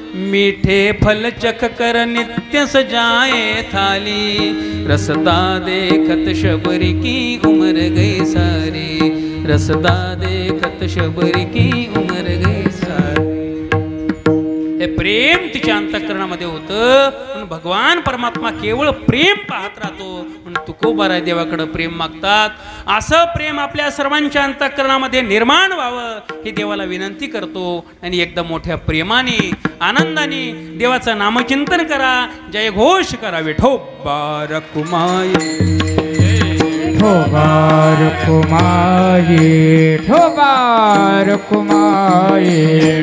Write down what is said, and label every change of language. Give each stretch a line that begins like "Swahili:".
Hindi: मीठे फल चख कर नित्य सजाए थाली, रसदा देखत शबरी की उम्र गई सारी, रसदा देखत शबरी की उम्र गई सारी.
Marathi: हे प्रेम तिच्या अंतःकरणामध्ये होतं. पण भगवान परमात्मा केवळ प्रेम पाहत राहतो. म्हणून तुकोबाराय देवाकडे प्रेम मागतात. असं प्रेम आपल्या सर्वांच्या अंतःकरणामध्ये निर्माण व्हावं ही देवाला विनंती करतो. आणि एकदम मोठ्या प्रेमाने आनंदाने देवाचं नामचिंतन करा, जय घोष करा. विठोबा रखुमाई ठोबार कुमारी ठोबार कुमारी